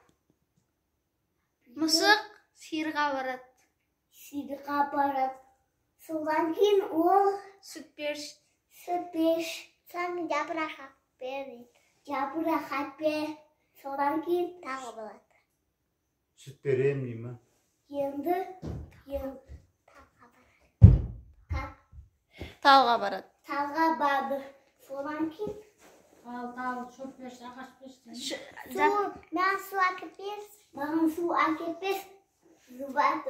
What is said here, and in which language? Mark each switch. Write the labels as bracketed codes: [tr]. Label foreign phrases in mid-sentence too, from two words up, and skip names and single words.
[kk] Мысық сиырға барады. Содан кейін ол Сүт берш. Содан жапырақ бер. Содан кейін тағы болады. [tr] Süt vereyim diyeyim mi? [kk] Енді Талға барады. талға барды. Содан кейін Тал, шөп берші, ағаш берші. маған су әкеп берші. Маған су әкеп берші. Жұбады.